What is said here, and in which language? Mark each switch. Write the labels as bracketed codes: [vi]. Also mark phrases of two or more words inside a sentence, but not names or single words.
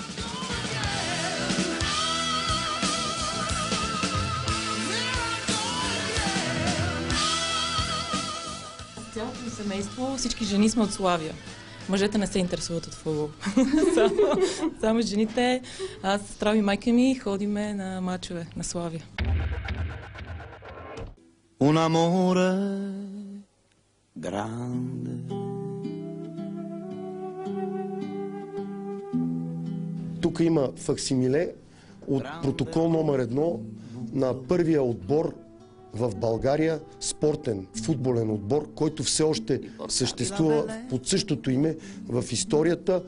[bg] Цялото ми семейство, всички жени сме от Славия. Мъжете не се интересуват от футбол. Само жените. Аз, сестра ми, майка ми ходиме на мачове на Славия. [it] Un amore grande. [bg] Тук има факсимиле от протокол номер 1 на първия отбор в България, спортен, футболен отбор, който все още съществува под същото име в историята.